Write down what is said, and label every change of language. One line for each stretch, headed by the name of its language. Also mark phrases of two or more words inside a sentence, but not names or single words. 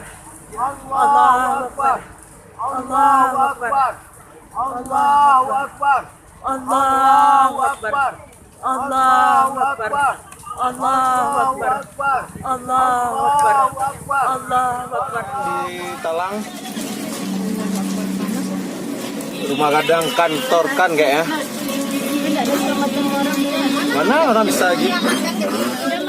Arabic: الله أكبر. الله أكبر. الله أكبر. الله أكبر. الله أكبر. الله أكبر. الله أكبر. الله أكبر.
Indonesian: Di Talang. Rumah gadang kantor kan kayaknya. Mana orang bisa lagi?